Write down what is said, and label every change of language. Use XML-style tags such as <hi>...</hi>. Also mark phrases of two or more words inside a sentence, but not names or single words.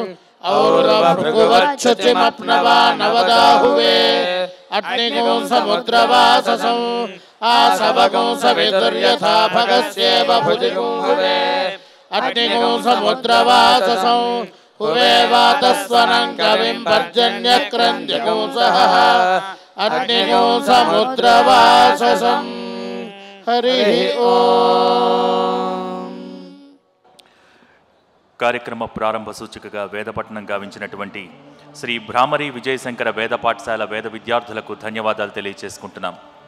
<sa>औरवभृगुवच्छुचिमप्नवा नवदाहुवे अग्निगुं समुद्रवाससं आसवगुं सवितुर्यथा भगस्येव भुजिगुं हुवे अग्निगुं समुद्रवाससं हुवे वातस्वनं कविं पर्जन्यक्रन्द्यगुं सहः अग्निगुं समुद्रवाससं हरिः ओम्।</sa> <te>కార్యక్రమ ప్రారంభ సూచికగా వేదపట్నం గావించినటువంటి శ్రీ భ్రామరి విజయశంకర వేద పాఠశాల వేద విద్యార్థులకు ధన్యవాదాలు తెలియజేసుకుంటున్నాం.</te>